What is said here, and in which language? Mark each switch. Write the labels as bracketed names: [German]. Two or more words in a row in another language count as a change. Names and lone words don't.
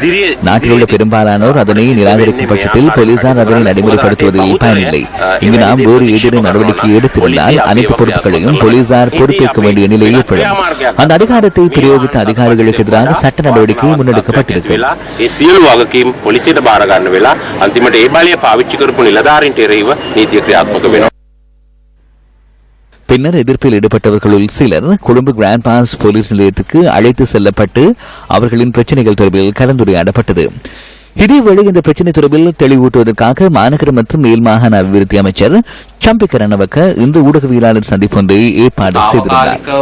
[Tamil] நாட்டில் உள்ள பெரும்பாலானோர் அதனை நிராகரிக்கும் பட்சத்தில் போலீசார் அதனை நடைமுறைப்படுத்துவதில் பயனில்லை. இங்கு நாம் வேறு ஏதேனும் நடவடிக்கை எடுத்திருந்தால் அனைத்து பொறுப்புகளையும் போலீசார் பொறுப்பேற்க வேண்டிய நிலை ஏற்படும். அந்த அதிகாரத்தை பிரயோகித்த அதிகாரிகளுக்கு எதிராக சட்ட நடவடிக்கை முன்னெடுக்கப்பட்டிருக்கிறது. [Sinhala] අන්තිමට ඒ බලය පාවිච්චි කරපු නිලධාරීන්ට එරෙහිව නීතිය ක්‍රියාත්මක වෙනවා. [Tamil] பின்னர் எதிர்ப்பில் ஈடுபட்டவர்களுள் சிலர் கொழும்பு கிராண்ட் பாஸ் போலீஸ் நிலையத்துக்கு அழைத்து செல்லப்பட்டு அவர்களின் பிரச்சினைகள் தொடர்பில் கலந்துரையாடப்பட்டது. இதேவேளை இந்த பிரச்சினை தொடர்பில் தெளிவூட்டுவதற்காக மாநகர மற்றும் மேல் மாகாண அபிவிருத்தி அமைச்சர் சாம்பிக்க ரணவக்க இந்த ஊடகவியலாளர் சந்திப்பு ஒன்றை ஏற்பாடு செய்திருந்தார்.